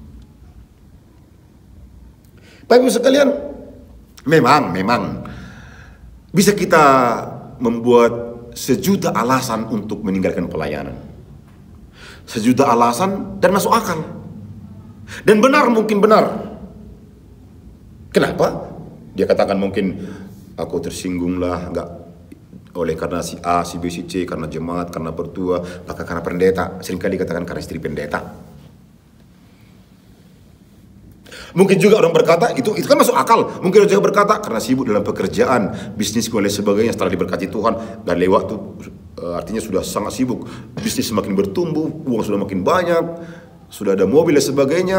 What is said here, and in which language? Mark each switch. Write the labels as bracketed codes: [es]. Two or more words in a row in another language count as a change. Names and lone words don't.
[id] Bapak Ibu sekalian, memang bisa kita membuat sejuta alasan untuk meninggalkan pelayanan, sejuta alasan dan masuk akal, dan benar, mungkin benar. Kenapa? Dia katakan mungkin aku tersinggung lah, nggak oleh karena si A, si B, si C, karena jemaat, karena bertua, bahkan karena pendeta. Seringkali katakan karena istri pendeta. Mungkin juga orang berkata itu kan masuk akal. Mungkin orang juga berkata karena sibuk dalam pekerjaan, bisnis dan lain sebagainya. Setelah diberkati Tuhan dan lewat itu artinya sudah sangat sibuk, bisnis semakin bertumbuh, uang sudah makin banyak, sudah ada mobil dan sebagainya.